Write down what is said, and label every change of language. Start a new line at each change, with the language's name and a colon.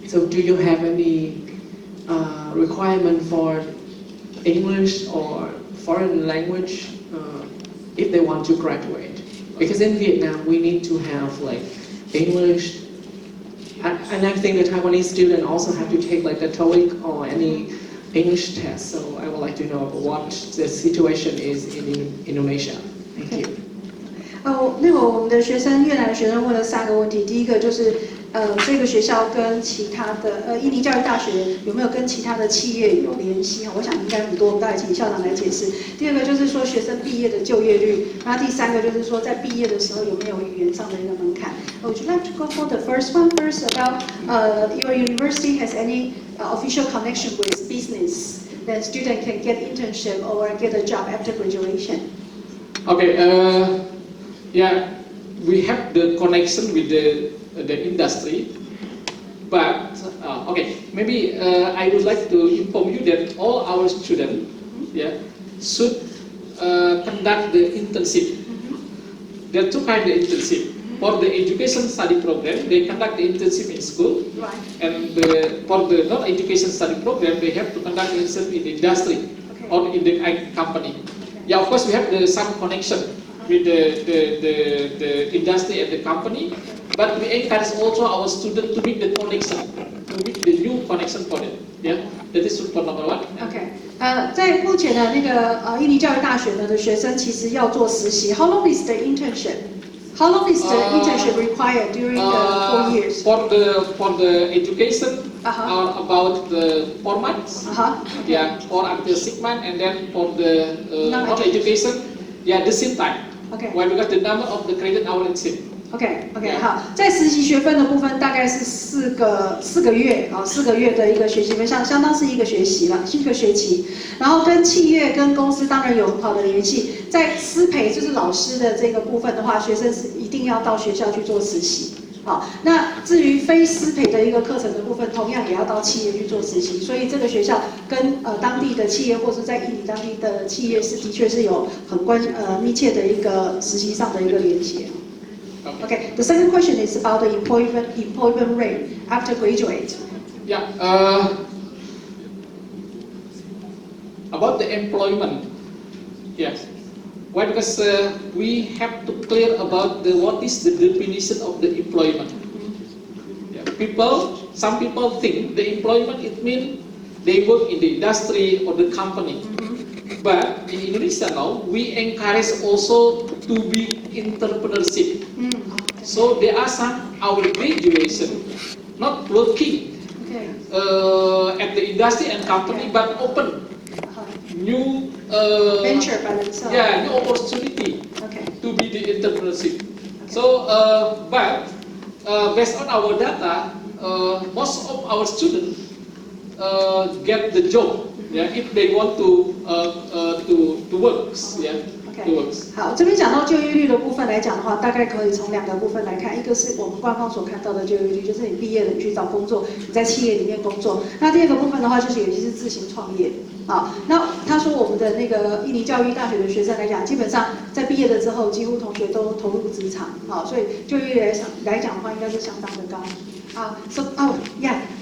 English: So do you have any requirement for English or foreign language if they want to graduate? Because in Vietnam we need to have English, and I think the Taiwanese student also have to take the TOEIC or any English test. So I would like to know what the situation is in Indonesia. Thank you.
Chinese: 那个我们的学生越南的学生问了3个问题，第一个就是这个学校跟其他的印尼教育大学有没有跟其他的企业有联系？我想应该很多，我们大概请校长来解释。第二个就是说学生毕业的就业率，然后第3个就是说在毕业的时候有没有语言上的一个门槛。
English: Would you like to go for the first one first about your university has any official connection with business that student can get internship or get a job after graduation? Okay. Yeah, we have the connection with the industry, but okay, maybe I would like to inform you that all our students, should conduct the internship. There are 2 kinds of internship. For the education study program, they conduct the internship in school, right. And for the non-education study program, they have to conduct the internship in the industry, okay, or in the company. Okay. Yeah, of course, we have some connection with the industry and the company, but we encourage also our students to make the connection, to make the new connection for them. Yeah, that is for number 1. Okay.
Chinese: 在目前的那个印尼教育大学呢的学生其实要做实习。
English: How long is the internship? How long is the internship required during the 4 years? For the education, about 4 months. Okay. Yeah, or until 6 months, and then for the non-education, yeah, the same time. Okay. Why? Because the number of the credit hour is same.
Chinese: OK， 好，在实习学分的部分大概是4个月，4个月的一个学习分，相当是一个学习了，是一个学期。然后跟企业跟公司当然有很好的联系。在师培就是老师的这个部分的话，学生是一定要到学校去做实习。好，那至于非师培的一个课程的部分，同样也要到企业去做实习。所以这个学校跟当地的企业或是在印尼当地的企业是的确是有很密切的一个实习上的一个连结。
English: Okay, the second question is about the employment rate after graduate. Yeah, about the employment. Yes. Why? Because we have to clear about what is the definition of the employment. Yeah, some people think the employment it means they work in the industry or the company. But in Indonesia now, we encourage also to be entrepreneurship. So there are some our graduation not working at the industry and company, but open new venture by themselves. Yeah, new opportunity to be the entrepreneurship. So, but based on our data, most of our students get the job. Yeah, if they want to work, yeah, to work.
Chinese: 好，这边讲到就业率的部分来讲的话，大概可以从2个部分来看，一个是我们官方所看到的就业率，就是你毕业了你去找工作，你在企业里面工作。那第2个部分的话，就是有些是自行创业。好，那他说我们的那个印尼教育大学的学生来讲，基本上在毕业了之后，几乎同学都投入职场，好，所以就业率来讲的话，应该是相当的高。So yeah.